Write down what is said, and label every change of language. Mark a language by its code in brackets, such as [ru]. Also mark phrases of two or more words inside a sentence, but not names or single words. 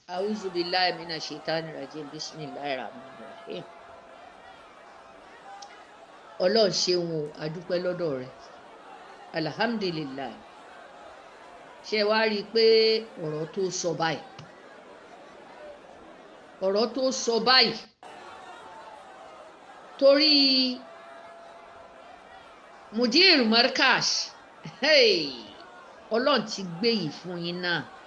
[ar] أعوذ بالله من الشيطان الرجيم بسم الله الرحمن الرحيم. [yo] Ọlọ́run ṣeun o, a dúpẹ́ lọ́dọ̀ rẹ̀. [ar] Alhamdulillah. [yo] Ṣé wá rí i pé ọ̀rọ̀ tó sọ báyìí torí Mudir Murkaz, Ọlọ́run ti gbé yìí fún yín náà.